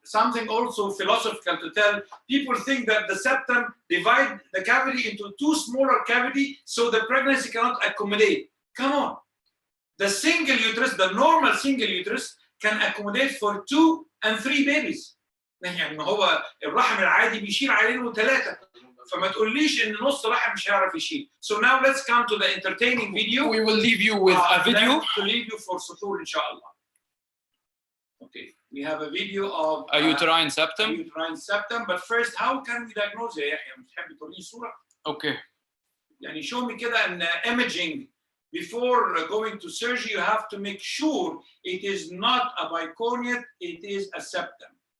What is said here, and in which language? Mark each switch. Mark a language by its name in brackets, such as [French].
[English] Something also philosophical to tell people think that the septum divide the cavity into two smaller cavity so the pregnancy cannot accommodate. Come on, the single uterus, the normal single uterus can accommodate for 2 and 3 babies. [Arabic] يعني ما هو الرحم العادي بيشيل عيلين و3، فما تقوليش ان نص رحم مش هيعرف يشيل. [English] So now let's come to the entertaining video. We will leave you with a video to leave you for sutur ان شاء الله. Okay, we have a video of a uterine septum. A uterine septum, but first how can we diagnose [Arabic] يا يحيى؟ بتحب توريني صورة؟ [English] Okay. [Arabic] يعني [English] show me [Arabic] كده ان [English] imaging before going to surgery you have to make sure it is not a bicornuate, it is a septum.